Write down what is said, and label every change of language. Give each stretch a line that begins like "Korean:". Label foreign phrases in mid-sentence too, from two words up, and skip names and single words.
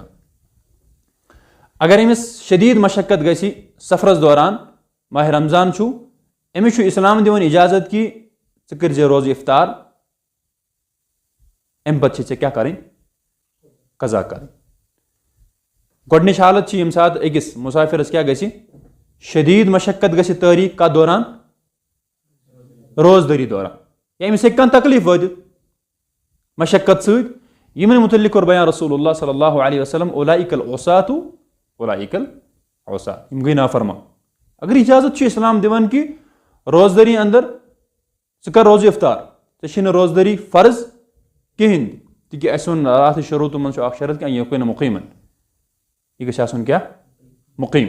Kashmiri: اگر أمِس شدیٖد مشقت گژھِ سفرس دوران ماہِ رمضان چھُ أمِس چھُ اسلام دِوان اِجازت کہِ ژٕ کٔرۍ زِ روزٕ اِفطار امہِ پتہٕ چھِ ژےٚ کیٛاہ کرٕنۍ قضا کرٕنۍ. گۄڈٕنِچ حالت چھِ ییٚمہِ ساتہٕ أکِس مُسافِرس کیٛاہ گژھِ شدیٖد مشقت گژھِ تٲری کتھ دوران روزدٲری دوران یا أمِس ہیٚکہِ کانٛہہ تکلیٖف وٲتِتھ مشقت سۭتۍ. یِمن مُتعلِق کوٚر بیان رسول اللہ
Arabic: صلی اللہ علیہ وسلم اولئک العصاۃ اولئک العصاۃ
Kashmiri: یِم گٔے نافرمان. اگر اِجازت چھُ اسلام دِوان کہِ روزدٲری انٛدر ژٕ کر روزٕ اِفطار ژےٚ چھِی نہٕ روزدٲری فرض کِہینۍ تہِ تِکیٛازِ اَسہِ ووٚن اتھ شروٗعتو منٛز چھُ اکھ شرط کہِ یہِ نہٕ مُقیٖمن یہِ گژھِ آسُن کیٛاہ مُقیٖم.